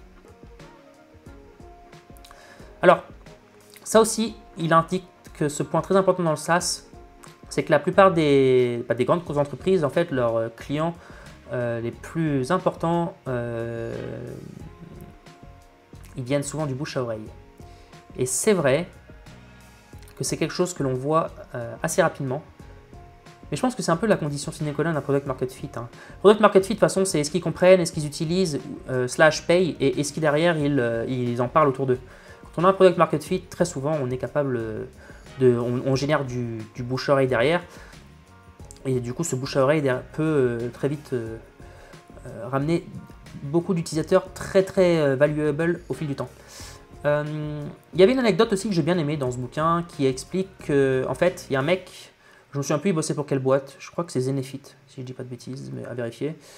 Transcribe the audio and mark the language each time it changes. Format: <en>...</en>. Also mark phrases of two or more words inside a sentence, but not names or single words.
<fr>Alors, ça aussi, il indique que ce point très important dans le SaaS, c'est que la plupart des grandes entreprises, en fait, leurs clients les plus importants, ils viennent souvent du bouche à oreille. Et c'est vrai que c'est quelque chose que l'on voit assez rapidement. Mais je pense que c'est un peu la condition</fr> <la>sine qua non</la> <fr>d'un</fr> <en>product market fit. Product market fit,</en> <fr>de toute façon, c'est est-ce qu'ils comprennent, est-ce qu'ils utilisent, /pay, et est-ce qu'ils derrière, ils en parlent autour d'eux. Quand on a un</fr> <en>product market fit,</en> <fr>très souvent, on est capable on génère du bouche à oreille derrière. Et du coup, ce bouche à oreille peut très vite ramener beaucoup d'utilisateurs très très valuable au fil du temps. Il y avait une anecdote aussi que j'ai bien aimée dans ce bouquin qui explique qu'en fait, il y a un mec, je me souviens plus, il bossait pour quelle boîte, je crois que c'est Zenefit, si je dis pas de bêtises, mais à vérifier,</fr>